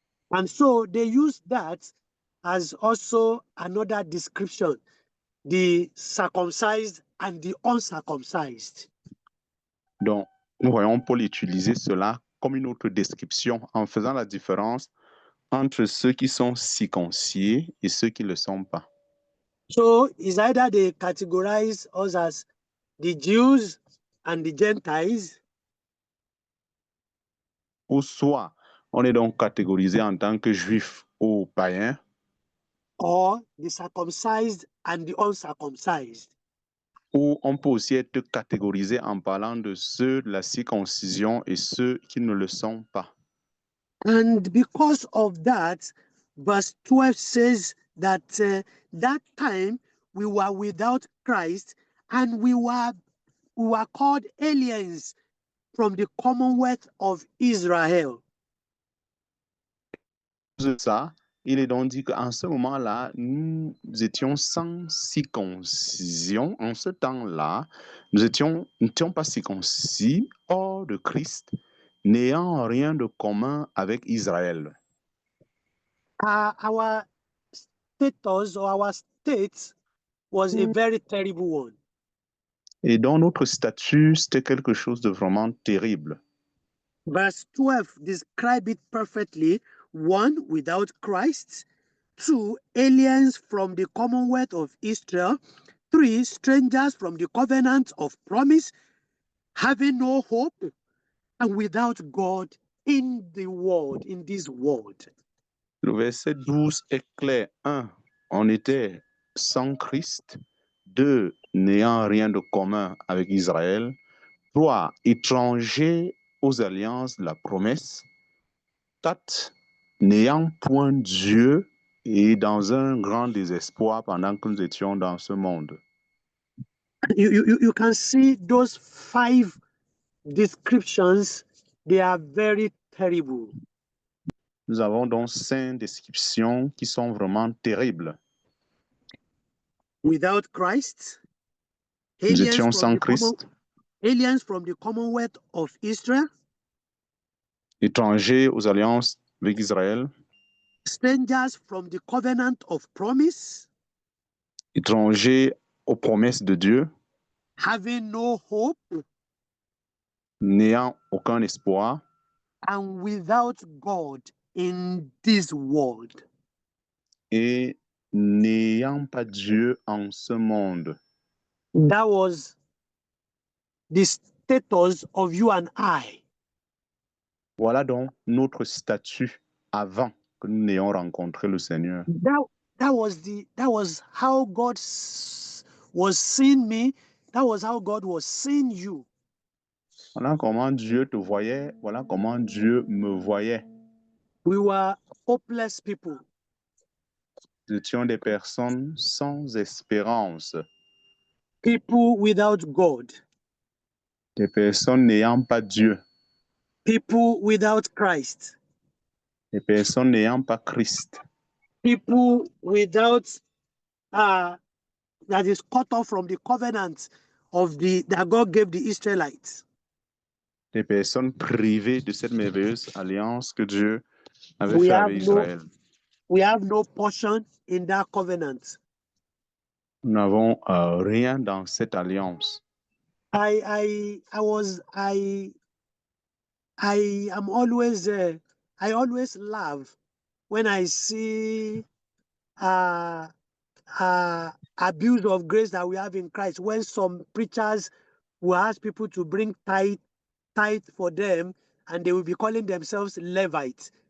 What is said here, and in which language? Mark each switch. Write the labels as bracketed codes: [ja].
[en] And so they use that as also another description, the circumcised and the uncircumcised. [fr] Donc, nous voyons Paul utiliser cela comme une autre description en faisant la différence entre ceux qui sont circonciés et ceux qui ne le sont pas. [en] So it's either they categorize us as the Jews and the Gentiles, [fr] Ou soit on est donc catégorisé en tant que juif ou païen, [en] or the circumcised and the uncircumcised. [fr] ou on peut aussi être catégorisé en parlant de ceux de la circoncision et ceux qui ne le sont pas. [en] And because of that, verse 12 says that that time we were without Christ and we were called aliens from the commonwealth of Israel. [fr] De ça, il est donc dit qu'en ce moment-là, nous étions sans circoncision. En ce temps-là, nous n'étions pas circoncis, hors de Christ, n'ayant rien de commun avec Israël. [en] Our status or our state was a very terrible one. [fr] Et donc notre statut, c'était quelque chose de vraiment terrible. [en] Verse 12 describe it perfectly. 1, without Christ. 2, aliens from the commonwealth of Israel. 3, strangers from the covenant of promise, having no hope and without God in the world, in this world. [fr] Le verset 12 est clair. 1, on était sans Christ. 2, n'ayant rien de commun avec Israël. 3, étrangers aux alliances de la promesse. 4, n'ayant point Dieu et dans un grand désespoir pendant que nous étions dans ce monde. [en] You can see those 5 descriptions, they are very terrible. [fr] Nous avons donc 5 descriptions qui sont vraiment terribles. [en] Without Christ, [fr] Nous étions sans Christ, [en] aliens from the commonwealth of Israel, [fr] étrangers aux alliances avec Israël, [en] strangers from the covenant of promise, [fr] étrangers aux promesses de Dieu, [en] having no hope [fr] n'ayant aucun espoir, [en] and without God in this world. [fr] et n'ayant pas Dieu en ce monde. [en] That was the status of you and I. [fr] Voilà donc notre statut avant que nous n'ayons rencontré le Seigneur. [en] That was how God was seeing me. That was how God was seeing you. [fr] Voilà comment Dieu te voyait, voilà comment Dieu me voyait. [en] We were hopeless people. [fr] Nous étions des personnes sans espérance, [en] People without God. [fr] des personnes n'ayant pas Dieu, [en] People without Christ. [fr] des personnes n'ayant pas Christ, [en] People without that is cut off from the covenant of that God gave the Israelites. [fr] des personnes privées de cette merveilleuse alliance que Dieu avait fait avec Israël. [en] We have no portion in that covenant. [fr] Nous n'avons rien dans cette alliance. [en] I am always I always laugh when I see abuse of grace that we have in Christ. When some preachers will ask people to bring tithe for them, and they will be calling themselves Levites.